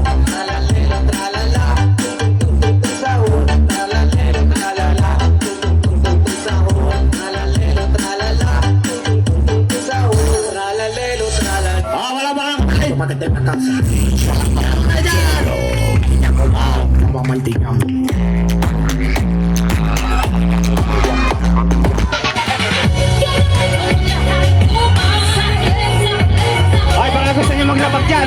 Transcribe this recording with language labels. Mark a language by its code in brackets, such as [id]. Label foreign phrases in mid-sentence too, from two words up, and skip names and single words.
[tl] Tralalelo, tralala, tutututuk sahur. Tralalelo, tralala, tutututuk sahur. Tralalelo, tralala, tutututuk sahur. Tralalelo, tralala. Wala ba kang ay! Magandang matasa. Mamantigang. Ay, baka gusto nyo maglapag dyan.